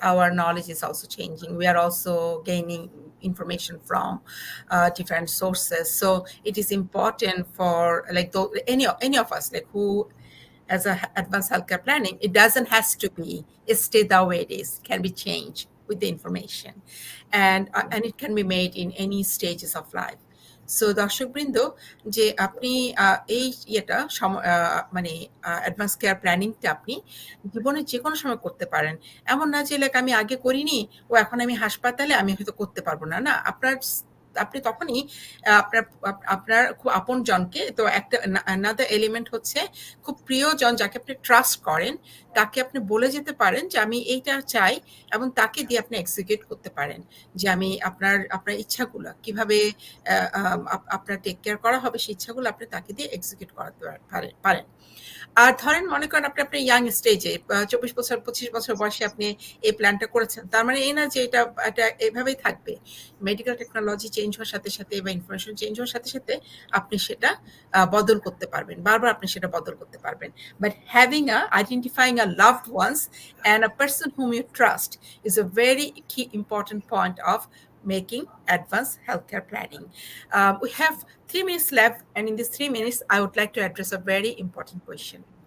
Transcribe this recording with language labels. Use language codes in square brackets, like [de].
[en] Our knowledge is also changing. We are also gaining information from different sources. So it is important for like any of us, like who as a advanced healthcare planning, it doesn't has to be, it stay the way it is, can be changed with the information, and it can be made in any stages of life. [bn] So দর্শকবৃন্দ, যে আপনি এই ইয়েটা মানে advance care প্ল্যানিংটা আপনি জীবনের যে কোনো সময় করতে পারেন। এমন না যে লাইক আমি আগে করিনি, এখন আমি হাসপাতালে, আমি হয়তো করতে পারবো না। না, আপনি তখনই আপনার আপনার খুব আপনজনকে, তো একটা another এলিমেন্ট হচ্ছে খুব প্রিয়জন যাকে আপনি ট্রাস্ট করেন, তাকে আপনি বলে যেতে পারেন যে আমি এইটা চাই, এবং তাকে দিয়ে আপনি এক্সিকিউট করতে পারেন যে আমি আপনার ইচ্ছাগুলো কিভাবে আপনার টেক কেয়ার করা হবে, সেই ইচ্ছাগুলো আপনি তাকে দিয়ে এক্সিকিউট করাতে পারেন। আর ধরেন মনে করেন আপনি আপনার ইয়াং স্টেজে 24 বছর 25 বছর বয়সে আপনি এই প্ল্যানটা করেছেন, তার মানে এই না যে এটা এটা এভাবেই থাকবে। মেডিকেল টেকনোলজি চেঞ্জ হওয়ার সাথে সাথে বা ইনফরমেশন চেঞ্জ হওয়ার সাথে সাথে আপনি সেটা বদল করতে পারবেন, বারবার আপনি সেটা বদল করতে পারবেন। [en] But having identifying loved ones and a person whom you trust is a very key important point of making advanced healthcare planning. We have 3 minutes left, and in these 3 minutes, I would like to address a very important question.